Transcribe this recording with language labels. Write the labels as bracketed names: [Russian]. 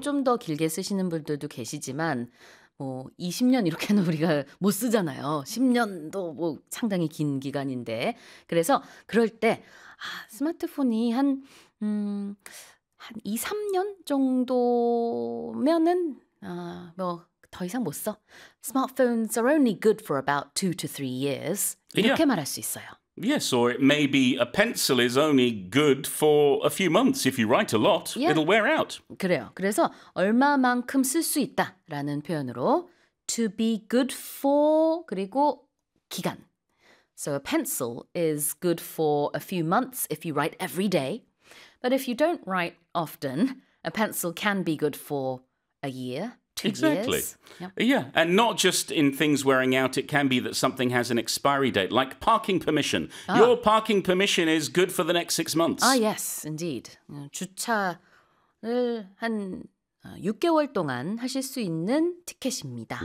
[Korean] 좀 더 길게 쓰시는 분들도 계시지만 20년 이렇게는 우리가 못 쓰잖아요. 10년도 뭐 상당히 긴 기간인데. 그래서 그럴 때 스마트폰이 한 2, 3년 정도면은 뭐 더 이상 못 써. [English] Smartphones are only good for about 2 to 3 years. [Korean] 이렇게 말할 수 있어요. [English] Yes, or it may be a pencil is only good for a few months. If you write a lot, yeah. it'll wear out. [Korean] 그래요. 그래서 얼마만큼 쓸 수 있다라는 표현으로 [English] to be good for [Korean] 그리고 기간. [English] So a pencil is good for a few months if you write every day. But if you don't write often, a pencil can be good for a year. Exactly. Yep. Yeah, and not just in things wearing out. It can be that something has an expiry date, like parking permission. Ah. Your parking permission is good for the next 6 months. Ah, yes, indeed. [Korean] 주차를 한 6개월 동안 하실 수 있는 티켓입니다.